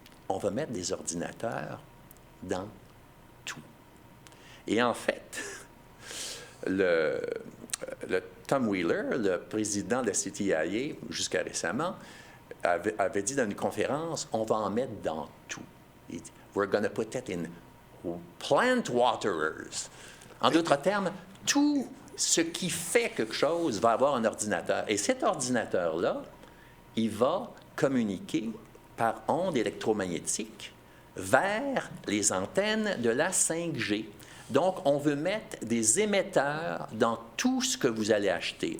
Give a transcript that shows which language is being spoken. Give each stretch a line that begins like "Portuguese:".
French: On va mettre des ordinateurs dans tout. Et en fait, le Tom Wheeler, le président de la CTIA, jusqu'à récemment, avait dit dans une conférence, on va en mettre dans tout. Il dit,
English: we're going to put it in plant waterers.
French: En d'autres termes, tout ce qui fait quelque chose va avoir un ordinateur. Et cet ordinateur-là, il va communiquer par ondes électromagnétiques vers les antennes de la 5G. Donc, on veut mettre des émetteurs dans tout ce que vous allez acheter.